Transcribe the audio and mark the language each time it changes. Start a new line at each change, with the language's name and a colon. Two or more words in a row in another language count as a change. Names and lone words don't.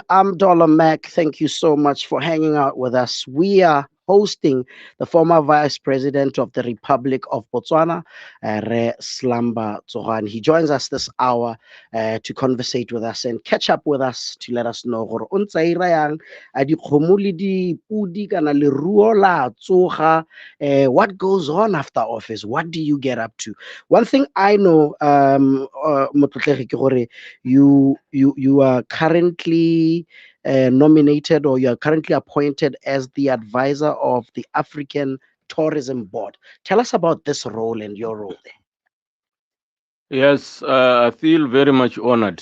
English: I'm Dollar Mac. Thank you so much for hanging out with us. We are hosting the former Vice President of the Republic of Botswana, Re Slumber Tsogwane. He joins us this hour to conversate with us and catch up with us to let us know
Tswana: gore o ntse a ira yang, a dikgomo le dipudi kana leruo la tsoga,
English: what goes on after office. What do you get up to? One thing I know,
Tswana: Motlotlegi, ke gore
English: you are currently nominated, or you are currently appointed as the advisor of the African Tourism Board. Tell us about this role and your role Yes, I feel very much honored